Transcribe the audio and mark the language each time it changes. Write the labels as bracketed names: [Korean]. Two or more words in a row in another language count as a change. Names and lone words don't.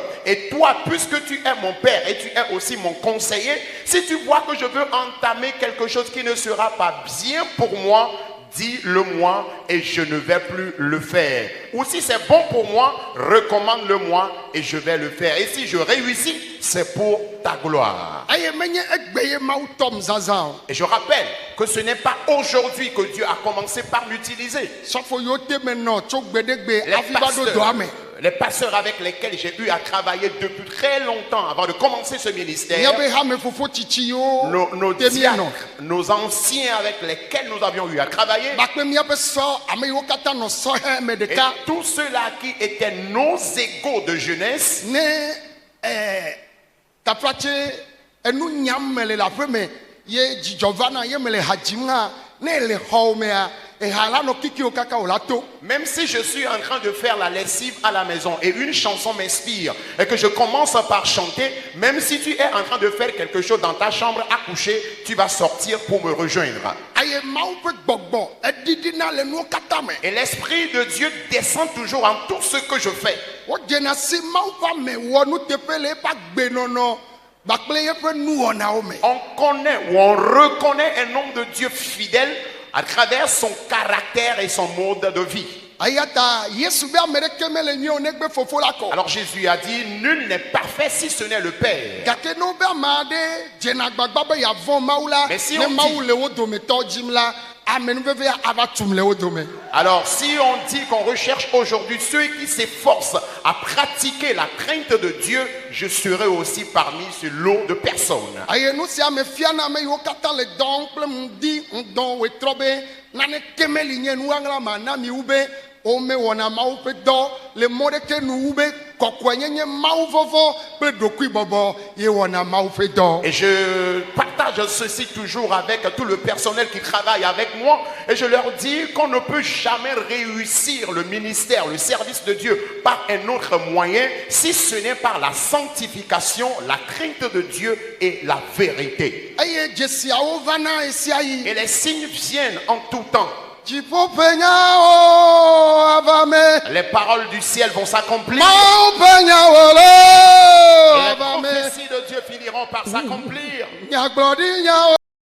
[French] Et toi, puisque tu es mon père et tu es aussi mon conseiller, si tu vois que je veux entamer quelque chose qui ne sera pas bien pour moi, dis-le-moi et je ne vais plus le faire. Ou si c'est bon pour moi, recommande-le-moi et je vais le faire. Et si je réussis, c'est pour ta gloire. [Ewe] Aye menye egbe ye mawu tɔm zazã o. [French] Et je rappelle que ce n'est pas aujourd'hui que Dieu a commencé par l'utiliser. [Ewe] Sɔfo yiwo te me nɔ tso gbeɖegbe hafi va ɖo doa me. [French] Les pasteurs avec lesquels j'ai eu à travailler depuis très longtemps avant de commencer ce ministère, [Ewe] Míabe hame fofo tsitsi yiwo [French] nos [Ewe] te mi nɔ. [French] diacres, nos anciens avec lesquels nous avions eu à travailler, [Ewe] Bakpe míabe sɔ ame yiwo katã nɔ sɔhe me [French] et [Ewe] ɖeka [French] tous ceux-là qui étaient nos égaux de jeunesse, [Ewe] ne taplatse enu nyam me le le aƒe me ye dzidzɔ va na ye me le ha dzim hã ne le xɔwo mea eha la nɔ kikiwo kaka o la to. [French] même si je suis en train de faire la lessive à la maison et une chanson m'inspire et que je commence par chanter, même si tu es en train de faire quelque chose dans ta chambre à coucher, tu vas sortir pour me rejoindre. [Ewe] Aye mawu ƒe gbɔgbɔ eɖiɖina le nuwo katã me. [French] Et l'Esprit de Dieu descend toujours en tout ce que je fais. [Ewe] Wodzena si mawu ƒe ame wɔ nuteƒe le eƒe agbenɔnɔ kpakple yeƒe nuwɔnawo me. [French] On connaît ou on reconnaît un homme de Dieu fidèle à travers son caractère et son mode de vie. [Ewe] Eya ta Yesu be ame ɖeke mele nyuie o negbe fofo la kɔ. [French] Alors Jésus a dit, nul n'est parfait si ce n'est le Père. [Ewe] Gake ne wobe ame aɖe dzena agbagba be yeavɔ mawu la [French] Mais si [Ewe] ne [French] on [Ewe] mawu [French] dit- [Ewe] le wo dometɔ dzim la ame nuveve ava tum le wo dome. [French] Alors si on dit qu'on recherche aujourd'hui ceux qui s'efforcent à pratiquer la crainte de Dieu, je serai aussi parmi ce lot de personnes. [Ewe] Eye nu sia me fiana ame yiwo katã le dɔm kple ŋdi ŋdɔ wetrɔ be naneke meli nye nuaŋla ma na mi wu be wome wɔna mawu ƒe dɔ le mɔ ɖeke nu wu be kɔkɔenyenye mawu vɔvɔ kple ɖokui bɔbɔ ye wɔna mawu ƒe dɔ. [French] Et je partage ceci toujours avec tout le personnel qui travaille avec moi. Et je leur dis qu'on ne peut jamais réussir le ministère, le service de Dieu par un autre moyen si ce n'est par la sanctification, la crainte de Dieu et la vérité. [Ewe] Eye dzesiawo vana esia yi. [French] Et les signes viennent en tout temps. [Ewe] Dziƒo ƒe nyawo ava me. [French] Les paroles du ciel vont s'accomplir. [Ewe] Mawu ƒe nyawo le [French] Les [Ewe] ava me. [French] prophéties de Dieu finiront par s'accomplir. [Ewe] Nyagblɔɖi nyawo.